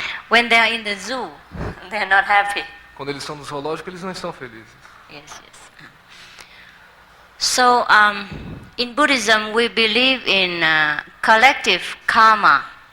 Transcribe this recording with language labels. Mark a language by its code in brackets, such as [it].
[en] When they are in the zoo, they're not happy. [pt] Quando eles estão no zoológico, eles não estão felizes. [en] Yes, yes. So, in Buddhism, we believe in collective karma.